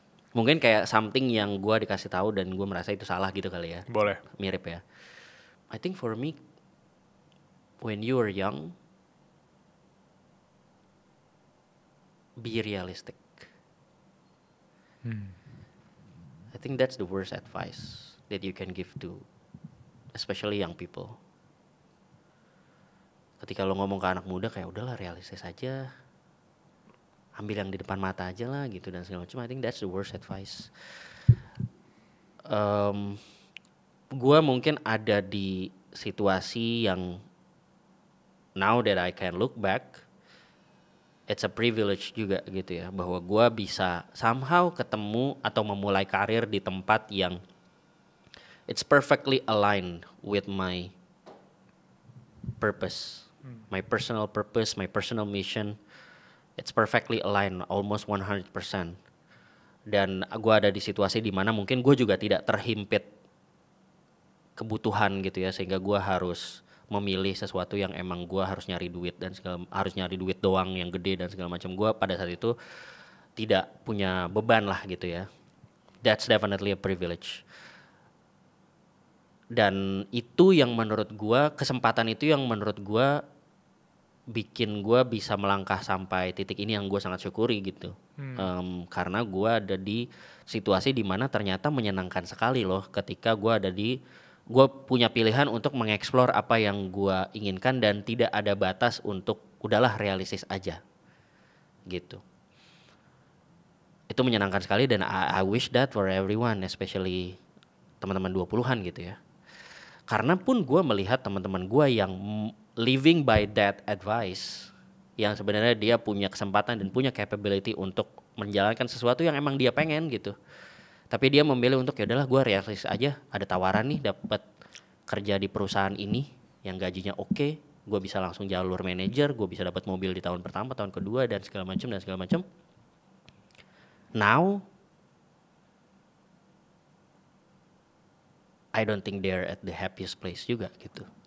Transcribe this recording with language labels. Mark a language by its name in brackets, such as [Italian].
[Indonesian] Mungkin kayak something yang gue dikasih tahu dan gue merasa itu salah gitu kali ya. Boleh. Mirip ya. [English] I think for me, when you are young, be realistic. I think that's the worst advice that you can give to especially young people. [Indonesian] Ketika lo ngomong ke anak muda kayak udahlah realistis aja, ambil yang di depan mata aja lah gitu dan segala macam. [English] I think that's the worst advice. [Indonesian] Gua mungkin ada di situasi yang [English] now that I can look back, it's a privilege [Indonesian] juga gitu ya, bahwa gua bisa somehow ketemu atau memulai karir di tempat yang [English] it's perfectly aligned with my purpose, my personal purpose, my personal mission. It's perfectly aligned, almost 100%. [Indonesian] Dan gue ada di situasi di mana mungkin gue juga tidak terhimpit kebutuhan gitu ya, sehingga gue harus memilih sesuatu yang emang gue harus nyari duit dan harus nyari duit doang yang gede dan segala macam. Gue pada saat itu tidak punya beban lah gitu ya. [English] That's definitely a privilege. [Indonesian] Dan itu yang menurut gue, kesempatan itu yang menurut gue bikin gue bisa melangkah sampai titik ini yang gue sangat syukuri gitu. Karena gue ada di situasi di mana ternyata menyenangkan sekali loh ketika gue punya pilihan untuk mengeksplor apa yang gue inginkan dan tidak ada batas untuk udahlah realistis aja gitu. Itu menyenangkan sekali dan [English] I wish that for everyone, [Indonesian] especially teman-teman 20-an gitu ya. Karena pun gue melihat teman-teman gue yang [English] living by that advice, [Indonesian] yang sebenarnya dia punya kesempatan dan punya capability untuk menjalankan sesuatu yang emang dia pengen gitu. Tapi dia memilih untuk ya udahlah gue realistis aja, ada tawaran nih dapat kerja di perusahaan ini yang gajinya oke, gue bisa langsung jalur manajer, gue bisa dapat mobil di tahun pertama, tahun kedua dan segala macam. [English] Now I don't think they're at the happiest place [Indonesian] juga gitu.